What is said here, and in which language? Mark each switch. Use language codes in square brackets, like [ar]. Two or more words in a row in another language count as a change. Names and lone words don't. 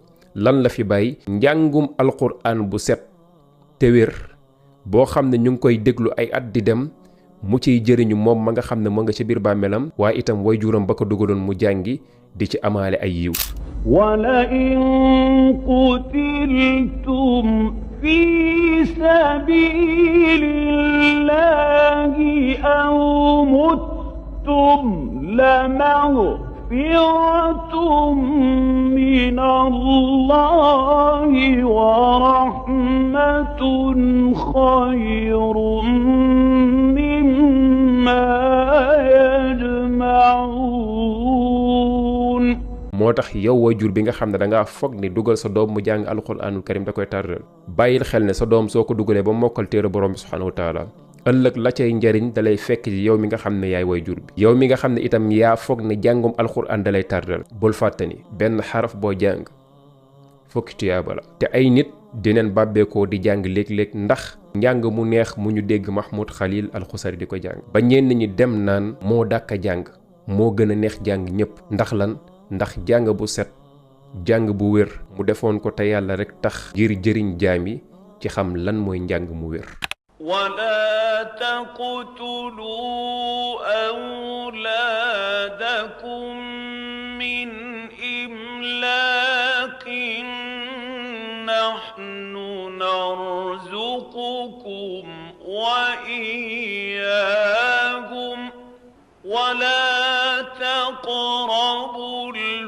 [wo] lan la fi bàyyi njàngum alquran bu set te wér boo xam ne ñu ngi koy déglu ay at di dem mu ciy jëriñu moom ma nga xam ne moo nga ci biir bàmmeelam waaye itam way juram ba ko dugaloon mu jàngi di ci amaale ay yiw. [ar] ولئن قتلتم في سبيل الله أو متم لمغفرة من الله ورحمة خير مما يجمعون. [wo] moo tax yow waajur bi nga xam ne da ngaa foog ni dugal sa doom mu jàng [ar] القرآن الكريم [wo] da koy tardal bàyyil xel ne sa doom soo ko dugalee ba mokkal téere borom bi [ar] سبحانه وتعالى [wo] ëllëg la cay njariñ dalay fekk ci yow mi nga xam ne yaay waajur bi. yow mi nga xam ne itam yaa foog ne jàngum alquran dalay tardal bul fàtte ni benn xaraf boo jàng fukki tuyaaba la. te ay nit dineen bàbbeekoo di jàng léeg-léeg ndax njàng mu neex mu ñu dégg Mahmoud Khalil Al Xusari di ko jàng ba ñenn ñi dem naan moo dàkk jàng moo gën a neex jàng ñépp. ndax lan ndax jàng bu set jàng bu wér mu defoon ko te yàlla rek tax ngir jëriñ jaam yi ci xam lan mooy njàng mu wér. [ar] ولا تقتلوا أولادكم من إملاق نحن نرزقكم وإياهم ولا تقربوا